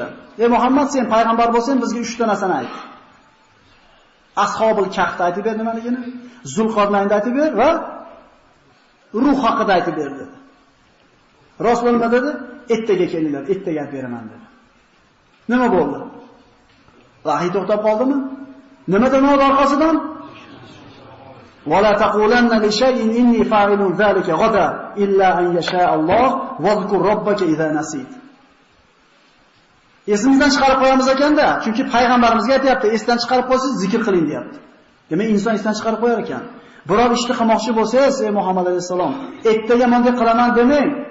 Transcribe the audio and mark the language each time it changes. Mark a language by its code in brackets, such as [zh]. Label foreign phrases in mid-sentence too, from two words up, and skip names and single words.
[uz] "Ey Muhammad, sen payg'ambar bo'lsang, bizga 3 ta narsani ayt." Ashobul kahfni aytib ber nimaligini, Zulqarnaynni aytib ber va ruh haqida aytib ber dedi. Rasululloh nima dedi? Ertaga kelinglar, ertaga aytib beraman dedi. Nima bo'ldi? Vahiy to'xtab qoldimi? Nima demadi orqasidan? [ar] "ولا تقولن لشيء إني فاعل ذلك غدا إلا أن يشاء الله واذكر ربك إذا نسيت." [uz] Esimizdan chiqarib qo'yamiz ekanda, chunki payg'ambarimizga aytayapti, esdan chiqarib qo'ysiz, zikr qiling deyapti. Demak, inson esdan chiqarib qo'yar ekan. Biror ishni qilmoqchi bo'lsangiz, ey Muhammad alayhisalom, ertaga bunday qilaman demang.